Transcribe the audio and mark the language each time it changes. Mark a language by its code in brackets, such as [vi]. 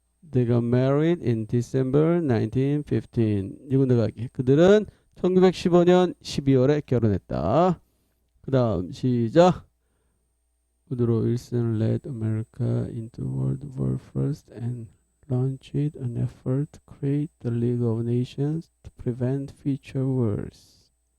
[en] They got married in December 1915. [ko] 이거 나가기. 그들은 1915년 12월에 결혼했다. 그 다음 시작. [en] Woodrow Wilson led America into World War First and launched an effort to create the League of Nations to prevent future wars.